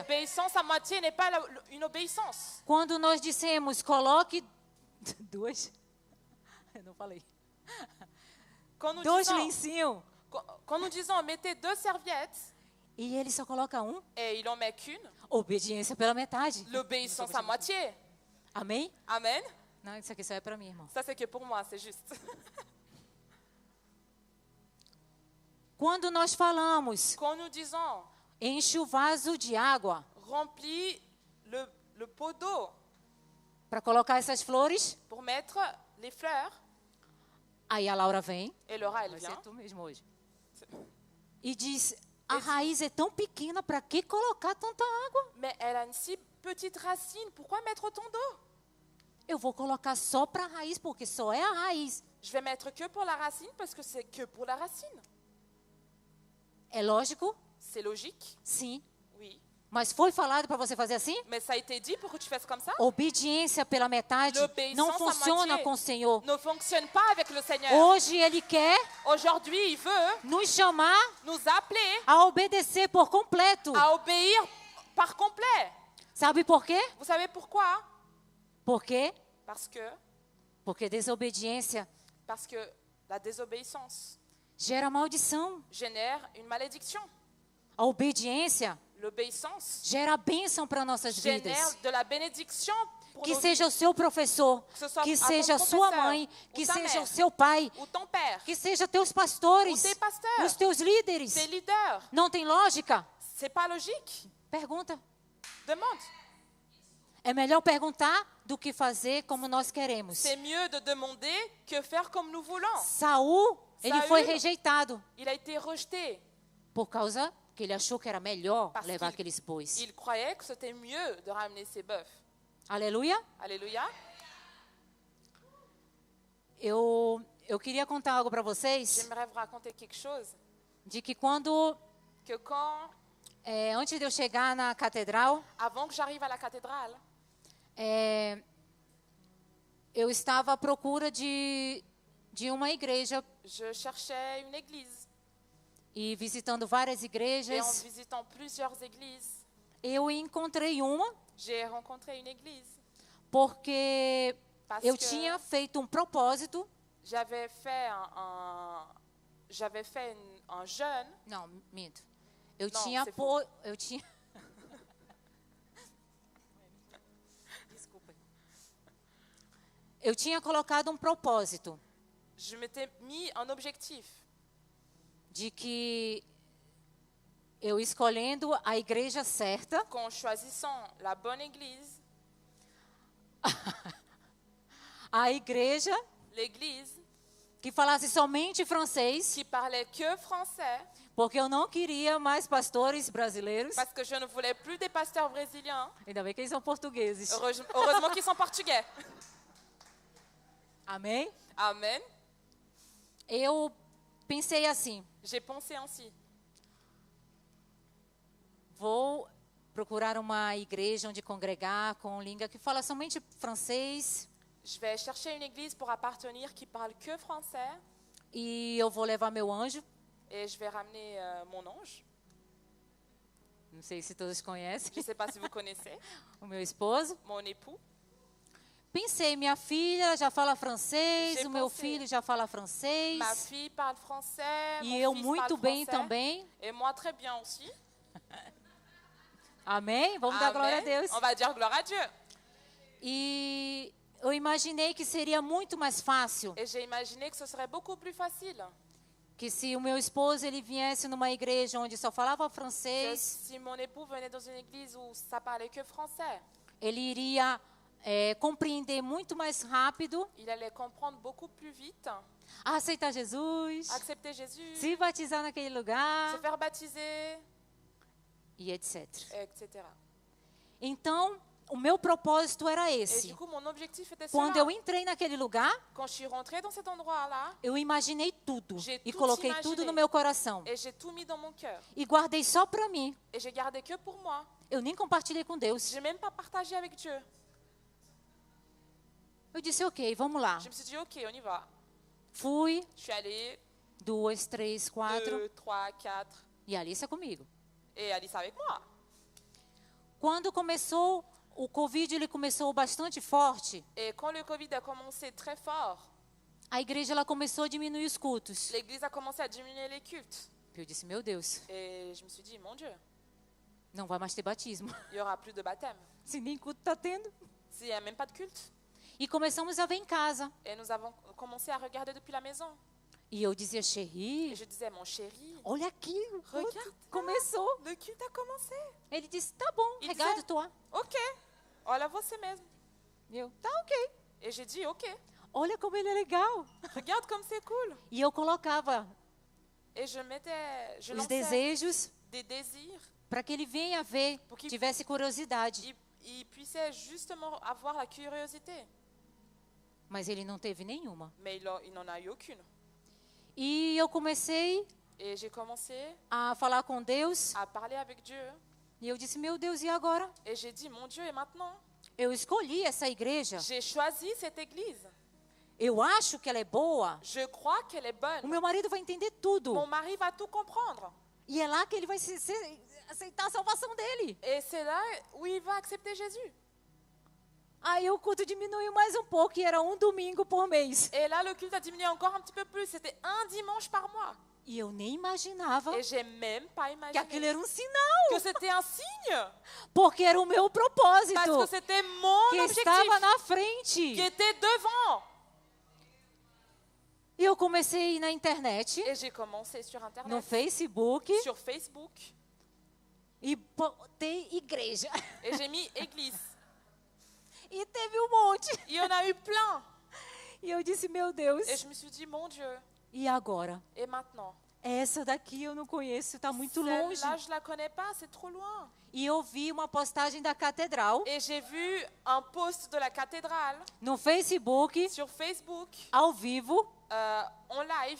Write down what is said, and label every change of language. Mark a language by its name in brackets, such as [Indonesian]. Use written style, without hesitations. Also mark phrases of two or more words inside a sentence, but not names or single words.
[French] L'obéissance à moitié n'est pas une obéissance. [Portuguese] Quando nós dissemos coloque duas, eu não falei, [French] Quand nous, [Portuguese] dois [French] disons, [Portuguese] lencinhos, [French] quand nous disons mettez 2 serviettes [Portuguese] e ele só coloca um, [French] et il en met qu'une, [Portuguese] obediência pela metade. [French] l'obéissance à moitié. [Portuguese] Amém? [French] Amen. [Portuguese] Não, isso aqui só é para mim, irmão. [French] Ça, c'est que pour moi, c'est juste. [Portuguese] Quando nós falamos, [French] Quand nous disons [Portuguese] enche o vaso de água [French] remplis le pot d'eau [Portuguese] para colocar essas flores, [French] pour mettre les fleurs, [Portuguese] aí a Laura vem, [French] et Laura, elle [Portuguese] vai ser [French] vient, [Portuguese] tu mesmo hoje, e diz, a raiz é tão pequena, para que colocar tanta água? [French] mais elle a une si petite racine, pourquoi mettre autant d'eau? [Portuguese] Eu vou colocar só para a raiz, porque só é a raiz. [French] Je vais mettre que pour la racine parce que c'est que pour la racine. [Portuguese] É lógico? [French] C'est logique, [Portuguese] Sim. [French] oui. [Portuguese] Mas foi falado para você fazer assim? [French] Mais ça a été dit pour que tu fasses comme ça? [Portuguese] Obediência pela metade [French] L'obéissance [Portuguese] não [French] à [Portuguese] funciona [French] moitié [Portuguese] com o Senhor. [French] Ne fonctionne pas avec le Seigneur. [Portuguese] Hoje Ele quer [French] Aujourd'hui, il veut [Portuguese] nos chamar [French] nous appeler [Portuguese] a obedecer por completo. [French] à obéir par complet. [Portuguese] Sabe por quê? [French] Vous savez pourquoi? [Portuguese] Por quê? Porque desobediência [French] la désobéissance [Portuguese] gera maldição. [French] génère une malédiction. [Portuguese] A obediência [French] L'obéissance [Portuguese] gera bênção para nossas [French] génère [Portuguese] vidas. [French] de la bénédiction pour [Portuguese] Que nos seja o seu professor, [French] Que ce soit [Portuguese] que [French] a ton [Portuguese] seja a sua [French] professeur, [Portuguese] mãe, [French] ou [Portuguese] que [French] ta [Portuguese] seja [French] mère, [Portuguese] o seu pai, [French] vies, ou ton père, [Portuguese] que seja teus pastores, [French] ou tes pasteurs, [Portuguese] os teus líderes. [French] tes leaders. [Portuguese] Não tem lógica? [French] C'est pas logique. [Portuguese] Pergunta. [French] Demande. [Portuguese] É melhor perguntar do que fazer como nós queremos. [French] C'est mieux de demander que faire comme nous voulons. [Portuguese] Saul, ele [French] Saul. [Portuguese] foi rejeitado [French] Il a été rejeté. [Portuguese] por causa que ele achou que era melhor [French] Parce [Portuguese] levar [French] qu'il- [Portuguese] aqueles bois. [French] Il croyait que c'était mieux de ramener ses bœufs. [Portuguese] Aleluia. [French] Alléluia. [Portuguese] Eu queria contar algo para vocês, [French] J'aimerais vous raconter quelque chose. [Portuguese] de que quando, [French] Que quand, [Portuguese] antes de eu chegar na catedral, [French] avant que j'arrive à la cathédrale, [Portuguese] eu estava à procura de uma igreja [French] je cherchais une église. [Portuguese] e visitando várias [French] Et en [Portuguese] igrejas, [French] visitant plusieurs églises, [Portuguese] eu encontrei uma [French] j'ai rencontré une église. [Portuguese] porque [French] Parce [Portuguese] eu [French] que [Portuguese] tinha feito um propósito. [French] j'avais fait un jeûne. [Portuguese] Não, minto. Eu Não, tinha você eu tinha Desculpa. Eu tinha colocado um propósito [French] Je m'étais mis un objectif [Portuguese] de que eu escolhendo a igreja certa, [French] qu'en choisissant la bonne église, [Portuguese] a igreja [French] l'église [Portuguese] que falasse somente francês, [French] qui parlait que français, [Portuguese] porque eu não queria mais pastores brasileiros. [French] parce que je ne voulais plus des pasteurs brésiliens. [Portuguese] Ainda bem que eles são portugueses. [French] Heureusement qu'ils sont portugais. [Portuguese] Amém? [French] Amen. [Portuguese] Eu pensei assim, [French] J'ai pensé ainsi. [Portuguese] vou procurar uma igreja onde congregar com língua que fala somente francês [French] Je vais chercher une église pour appartenir qui parle que français [Portuguese] e eu vou levar meu anjo. [French] et je vais ramener mon ange. [Portuguese] Não sei se todos conhecem, [French] Je ne sais pas si vous connaissez, [Portuguese] o meu esposo. [French] mon époux. [Portuguese] Pensei, minha filha já fala francês, [French] J'ai [Portuguese] o meu [French] pensé. [Portuguese] filho já fala francês. [French] Ma fille parle français, [Portuguese] E [French] mon [Portuguese] eu [French] fils [Portuguese] muito [French] parle [Portuguese] bem [French] français, [Portuguese] também. [French] et moi très bien aussi. [Portuguese] Amém? Vamos dar glória a [French] Amen. [Portuguese] Deus. [French] On va dire gloire à Dieu. [Portuguese] E eu imaginei que seria muito mais fácil [French] Et j'ai imaginé que ce serait beaucoup plus facile [Portuguese] que se o meu esposo ele viesse numa igreja onde só falava [French] que [Portuguese] francês, [French] si mon époux venait dans une église où ça parlait que français. [Portuguese] ele iria compreender muito mais rápido, [French] Il allait comprendre beaucoup plus vite, [Portuguese] aceitar Jesus, [French] accepter Jésus, [Portuguese] se batizar naquele lugar [French] se faire baptiser, [Portuguese] e etc. [French] etc. [Portuguese] Então, o meu propósito era [French] Et [Portuguese] esse. [French] du coup, mon objectif était [Portuguese] Quando [French] cela. [Portuguese] eu entrei naquele lugar, [French] Quand je suis rentrée dans cet endroit-là, [Portuguese] eu imaginei tudo [French] J'ai [Portuguese] e [French] tout [Portuguese] coloquei [French] imaginé. [Portuguese] tudo no meu coração [French] et j'ai tout mis dans mon cœur. [Portuguese] e guardei só para mim. [French] Et j'ai gardé que pour moi. [Portuguese] Eu nem compartilhei com Deus. [French] Je n'ai même pas partagé avec Dieu. [Portuguese] Eu disse, ok, vamos lá. [French] Je me suis dit, ok, on y va. [Portuguese] Fui, [French] Je suis allée [Portuguese] 2, 3, 4 [French] 2, 3, 4. [Portuguese] e a Alice comigo. [French] Et Alice avec moi. [Portuguese] Quando começou o Covid, ele começou bastante forte. [French] Et quand le Covid a commencé très fort, [Portuguese] A igreja ela começou a diminuir os cultos. [French] l'église a commencé à diminuer les cultes. [Portuguese] Eu disse, meu Deus, [French] Et je me suis dit, mon Dieu, [Portuguese] não vai mais ter batismo. [French] il n'y aura plus de baptême. [Portuguese] Se nem culto está tendo. [French] S'il n'y a même pas de culte. [Portuguese] E começamos a ver em casa. [French] Et nous avons commencé à regarder depuis la maison. [Portuguese] E eu dizia, [French] Et Chéri, je disais, mon chéri, [Portuguese] olha aqui, o culto [French] regarde, [Portuguese] começou. [French] le culte a commencé. [Portuguese] Ele disse, tá bom, E regado, dizia- tô. Ok, olha você mesmo. E eu, tá ok. [French] Et j'ai dit, ok, [Portuguese] Olha como ele é legal. [French] regarde comme c'est cool. [Portuguese] E eu colocava [French] Et je mettais, je [Portuguese] os [French] lançais [Portuguese] desejos [French] des désirs. [Portuguese] para que ele venha ver, Porque- tivesse curiosidade. [French] Il puissait justement avoir la curiosité. [Portuguese] Mas ele não teve nenhuma. [French] Mais il n'en a eu aucune. [Portuguese] E eu comecei [French] Et j'ai commencé [Portuguese] a falar com Deus. [French] à parler avec Dieu. [Portuguese] E eu disse, meu Deus, e agora? [French] Et j'ai dit, mon Dieu, et maintenant? [Portuguese] Eu escolhi essa igreja. [French] J'ai choisi cette église. [Portuguese] Eu acho que ela é boa. [French] Je crois qu'elle est [Portuguese] O [French] bonne. [Portuguese] meu marido vai entender tudo. [French] Mon mari va tout comprendre. [Portuguese] E é lá que ele vai aceitar a salvação dele. [French] Et c'est là où il va accepter Jésus. [Portuguese] Aí o culto diminuiu mais um pouco e era um domingo por mês. [French] Et là, le culte a diminué encore un petit peu plus. C'était un dimanche par mois. [Portuguese] E eu nem imaginava [French] Et j'ai même pas [Portuguese] que aquilo [French] imaginé [Portuguese] era um sinal. [French] que c'était un signe. [Portuguese] Porque era o meu [French] Parce [Portuguese] propósito [French] que c'était mon [Portuguese] que [French] objectif [Portuguese] estava na [French] qui [Portuguese] frente. [French] était devant. [Portuguese] E eu comecei a ir na internet, [French] Et j'ai commencé sur [Portuguese] no [French] Internet, Facebook, sur Facebook, [Portuguese] e botei igreja. [French] et j'ai mis église. [Portuguese] E teve um monte. [French] Il y en a eu plein. [Portuguese] E eu disse, meu Deus, [French] Et je me suis dit, mon Dieu, [Portuguese] e agora? [French] et maintenant? [Portuguese] Essa daqui eu não conheço, está muito longe. [French] Celle-là, je la connais pas, c'est trop loin. [Portuguese] E eu vi uma postagem da catedral [French] Et j'ai vu un post de la cathédrale [Portuguese] no Facebook, [French] sur Facebook, [Portuguese] ao vivo, [French] en live.